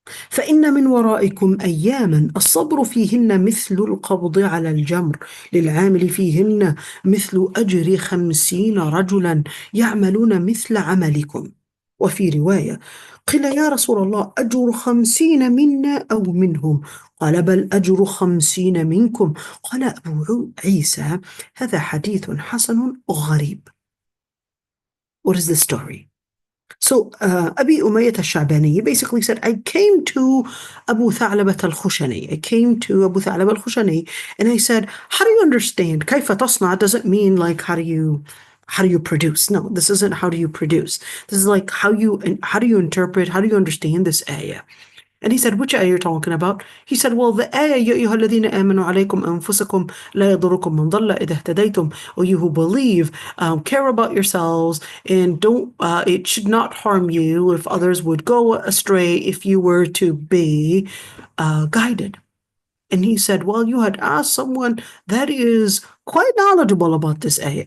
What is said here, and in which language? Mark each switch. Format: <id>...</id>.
<ar>فإن من ورائكم أياما الصبر فيهن مثل القبض على الجمر للعامل فيهن مثل أجر 50 رجلا يعملون مثل عملكم. وفي رواية قيل يا رسول الله أجر 50 منا أو منهم؟ قال بل أجر 50 منكم. قال أبو عيسى هذا حديث حسن غريب.</ar> <en>What is the story? So Abi Umayyah al-Sha'bani, he basically said, I came to Abu Tha'labat al-Khushani. I came to Abu Tha'labat al-Khushani and I said, how do you understand?</en> <ar>كيف تصنع</ar> <en>doesn't mean like how do you produce? No, this isn't how do you produce. This is like how do you interpret, how do you understand this ayah? And he said, which ayah you're talking about? He said, well, the ayah,</en> <ar>يَا أَيُّهَا الَّذِينَ آمَنُوا عَلَيْكُمْ أَنفُسَكُمْ لَا يَضُرُّكُمْ مَنْ ضَلَّ إِذَا اهْتَدَيْتُمْ.</ar> <en>Or you who believe, care about yourselves and don't, it should not harm you if others would go astray if you were to be guided. And he said, well, you had asked someone that is quite knowledgeable about this ayah.</en>